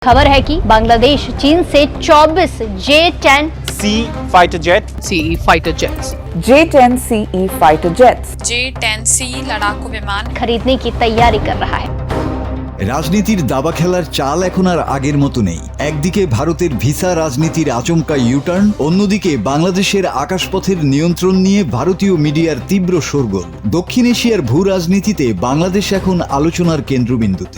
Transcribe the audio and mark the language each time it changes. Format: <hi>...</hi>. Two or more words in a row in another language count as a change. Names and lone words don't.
<hi>खबर है कि बांग्लादेश चीन से 24 J-10</hi> <en>fighter jet CE fighter jets. J-10 CE fighter jets.</en> <hi>J-10C लड़ाकू विमान खरीदने की तैयारी कर रहा है।</hi> <bn>রাজনীতির দাবা খেলার চাল এখন আর আগের মতো নেই। একদিকে ভারতের ভিসা রাজনীতির আচমকা ইউটার্ন, অন্যদিকে বাংলাদেশের আকাশপথের নিয়ন্ত্রণ নিয়ে ভারতীয় মিডিয়ার তীব্র শোরগোল। দক্ষিণ এশিয়ার ভূ রাজনীতিতে বাংলাদেশ এখন আলোচনার কেন্দ্রবিন্দুতে।</bn>